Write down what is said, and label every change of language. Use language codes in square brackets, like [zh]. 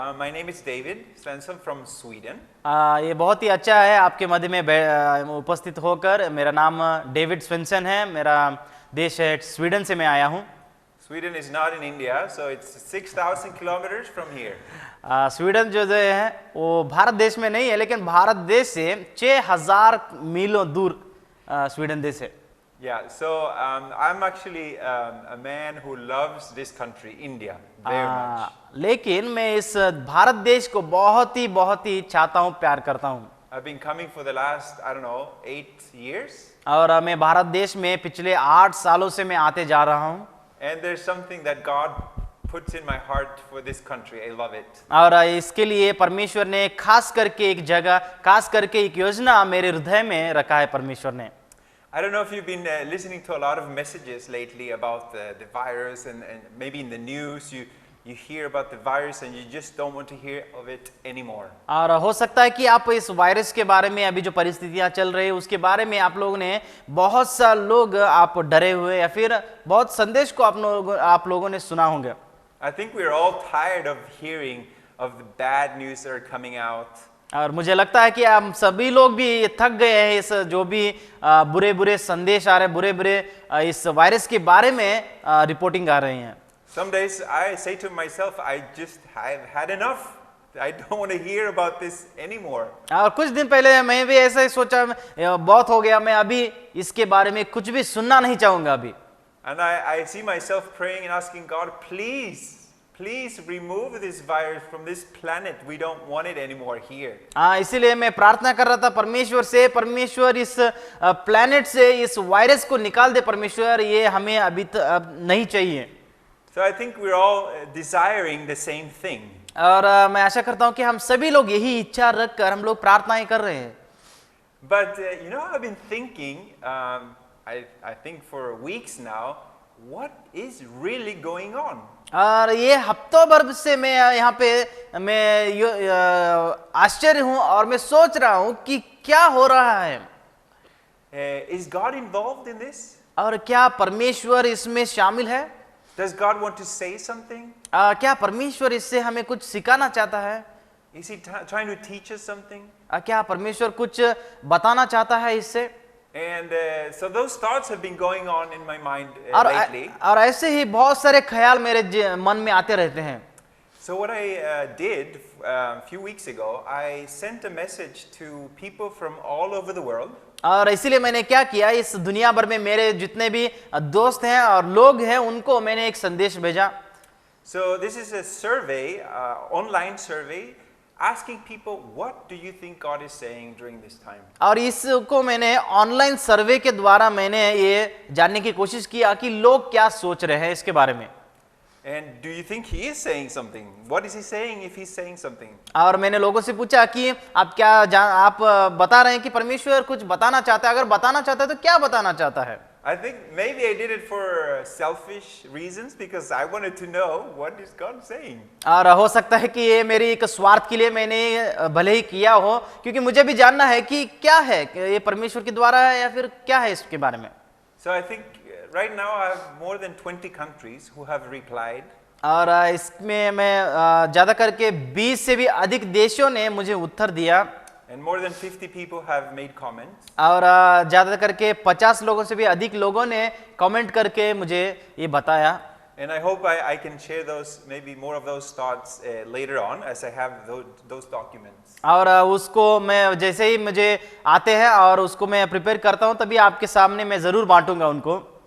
[en] My name is David Svensson from Sweden. [hi] ये बहुत ही अच्छा है आपके मध्य में उपस्थित होकर. मेरा नाम डेविड स्वेंसन है, मेरा देश है स्वीडन से मैं आया हूँ. [en] Sweden is not in India, so it's 6,000 kilometers from here. [hi] Sweden जो है वो भारत देश में नहीं है, लेकिन भारत देश से 6,000 मीलों दूर स्वीडन देश है. [en] Yeah, so I'm actually a man who loves this country, India, very much. [hi] लेकिन मैं इस भारत देश को बहुत ही चाहता हूँ, प्यार करता हूँ. [en] I've been coming for the last, I don't know, 8 years. [hi] और मैं भारत देश में पिछले 8 सालों से मैं आते जा रहा हूँ. [en] And there's something that God puts in my heart for this country. I love it. [hi] और इसके लिए परमेश्वर ने खास करके एक जगह, खास करके एक योजना मेरे हृदय में रखा है परमेश्वर ने. [en] I don't know if you've been listening to a lot of messages lately about the virus and maybe in the news you hear about the virus and you just don't want to hear of it anymore. [hi] और हो सकता है कि आप इस virus के बारे में, अभी जो परिस्थितियां चल रही है उसके बारे में आप लोगों ने, बहुत सा लोग आप डरे हुए या फिर बहुत संदेश को आप लोगों ने सुना होंगे. [en] I think we're all tired of hearing of the bad news that are coming out. [hi] और मुझे लगता है कि हम सभी लोग भी थक गए हैं इस जो भी बुरे संदेश आ रहे हैं, बुरे इस वायरस के बारे में रिपोर्टिंग आ रही हैं. [en] Some days I say to myself, I've had enough. I don't want to hear about this anymore. [hi] और कुछ दिन पहले मैं भी ऐसा ही सोचा, बहुत हो गया, मैं अभी इसके बारे में कुछ भी सुनना नहीं चाहूंगा अभी. [en] And I see myself praying and asking God, please remove this virus from this planet. We don't want it anymore here. [hi] इसीलिए मैं प्रार्थना कर रहा था परमेश्वर से, परमेश्वर इस प्लेनेट से इस वायरस को निकाल दे परमेश्वर, ये हमें अभी अब नहीं चाहिए. [en] So I think we're all desiring the same thing. [hi] और मैं आशा करता हूँ कि हम सभी लोग यही इच्छा रखकर हम लोग प्रार्थनाएं कर रहे हैं. [en] But I've been thinking, I think for weeks now, what is really going on? [hi] और ये हफ्तों भर से मैं यहाँ पे मैं आश्चर्य हूँ और मैं सोच रहा हूँ कि क्या हो रहा है. [en] Is God involved in this? [hi] और क्या परमेश्वर इसमें शामिल है? [en] Does God want to say something? [hi] क्या परमेश्वर इससे हमें कुछ सिखाना चाहता है? [en] Is he trying to teach us something? [hi] क्या परमेश्वर कुछ बताना चाहता है इससे? [en] And so those thoughts have been going on in my mind lately. [hi] और ऐसे ही बहुत सारे ख्याल मेरे मन में आते रहते हैं. [en] So what I did a few weeks ago, I sent a message to people from all over the world. [hi] और इसीलिए मैंने क्या किया, इस दुनिया भर में मेरे जितने भी दोस्त हैं और लोग हैं उनको मैंने एक संदेश भेजा. [en] So this is a survey, online survey, asking people, what do you think God is saying during this time? [hi] और इसको मैंने ऑनलाइन सर्वे के द्वारा मैंने ये जानने की कोशिश किया कि लोग क्या सोच रहे हैं इसके बारे में. [en] And do you think he is saying something? What is he saying if he's saying something? [hi] और मैंने लोगों से पूछा कि आप क्या आप बता रहे हैं कि परमेश्वर कुछ बताना चाहता है, अगर बताना चाहता है तो क्या बताना चाहता है. [en] I think maybe I did it for selfish reasons because I wanted to know what is God saying. [hi] और हो सकता है कि ये मेरी एक स्वार्थ के लिए मैंने भले ही किया हो, क्योंकि मुझे भी जानना है कि क्या है, कि ये परमेश्वर के द्वारा है या फिर क्या है इसके बारे में। [en] So I think right now I have more than 20 countries who have replied. [hi] और इसमें मैं ज्यादा करके 20 से भी अधिक देशों ने मुझे उत्तर दिया, [en] And more than 50 people have made comments. [hi] और ज्यादा करके 50 लोगों से भी अधिक लोगों ने कमेंट करके मुझे ये बताया। [en] And I hope I can share those, maybe more of those thoughts later on as I have those documents. [hi] और उसको मैं जैसे ही मुझे आते हैं और उसको मैं प्रिपेयर करता हूँ, तभी आपके सामने मैं जरूर बांटूंगा उनको।